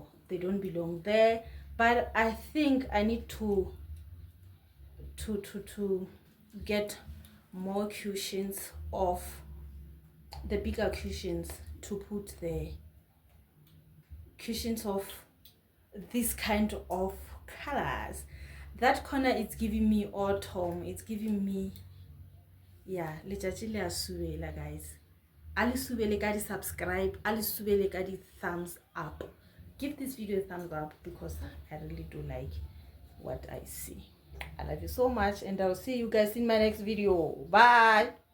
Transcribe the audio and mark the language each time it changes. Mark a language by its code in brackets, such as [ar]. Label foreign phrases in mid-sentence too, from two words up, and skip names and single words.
[en] They don't belong there, but I think I need to get more cushions of the bigger cushions to put the cushions of this kind of colors. That corner is giving me autumn. It's giving me, yeah, [nso] letšatši le a subela, guys. A le subele ka di subscribe, a le subele ka di [en] thumbs up. Give this video a thumbs up because I really do like what I see. I love you so much, and I'll see you guys in my next video. Bye.